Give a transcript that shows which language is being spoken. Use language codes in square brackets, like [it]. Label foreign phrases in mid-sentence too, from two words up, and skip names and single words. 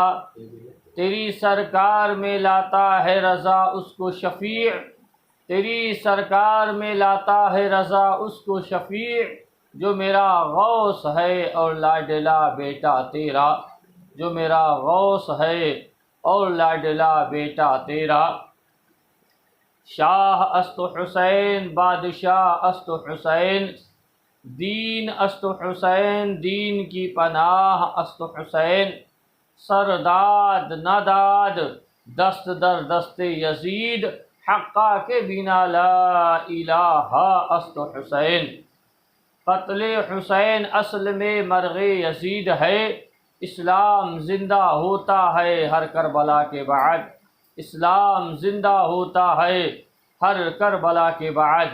[ur] تیری سرکار میں لاتا ہے رضا اس کو شفیع، تیری سرکار میں لاتا ہے رضا اس کو شفیع، جو میرا غوث ہے اور لاڈلا بیٹا تیرا، جو میرا غوث ہے اور لاڈلا بیٹا تیرا۔ [fa] شاہ است حسین، بادشاہ است حسین، دین است حسین، دین کی پناہ است حسین، سرداد نداد دست در دست یزید، حقا کے بنا [ar] لا الہ [fa] است حسین۔ [ur] قتل حسین اصل میں مرغ یزید ہے، اسلام زندہ ہوتا ہے ہر کربلا کے بعد، اسلام زندہ ہوتا ہے ہر کربلا کے بعد۔